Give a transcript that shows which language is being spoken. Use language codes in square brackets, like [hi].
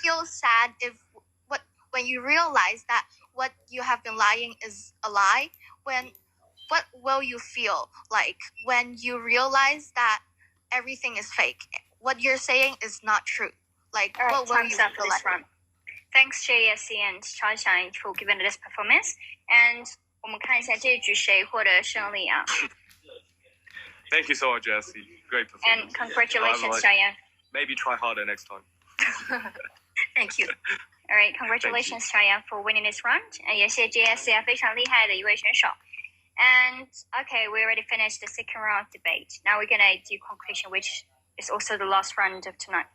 [en] Feel sad when you realize that what you have been lying is a lie. What will you feel like when you realize that everything is fake? What you're saying is not true. Like, what will you feel like? Thanks, JSC and Shaoxiang for giving this performance. [zh] And 我们看一下这一局谁获得胜利啊 [en] Thank you so much, Jesse. Great performance. And congratulations, Xiaoyan. Maybe try harder next time. Thank you. All right, congratulations, Xiaoyan, for winning this round. [zh] 也谢谢 JSC 非常厉害的一位选手。 [en] And okay, we already finished the second round of debate. Now we're gonna do conclusion, which is also the last round of tonight.